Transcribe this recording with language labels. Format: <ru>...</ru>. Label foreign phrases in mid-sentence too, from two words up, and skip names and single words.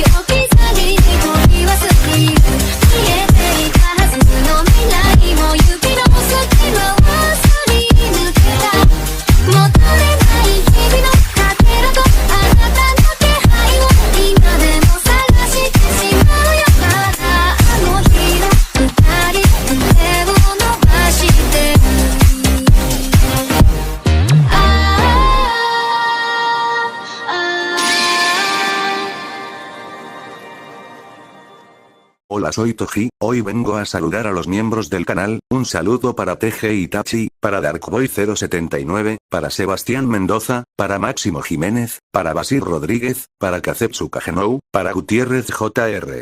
<ja>置き去りに取り忘れる見えていたはずの未来も指の隙間をすり抜けた戻れない日々のかけらとあなたの気配を今でも探してしまうよまだあの日の二人手を伸ばしてる</ja> <es>Hola, soy Toji, hoy vengo a saludar a los miembros del canal, un saludo para TG Itachi, para Darkboy079, para Sebastián Mendoza, para Máximo Jiménez, para Basir Rodríguez, para Kazetsu Kagenou, para Gutiérrez JR.</es>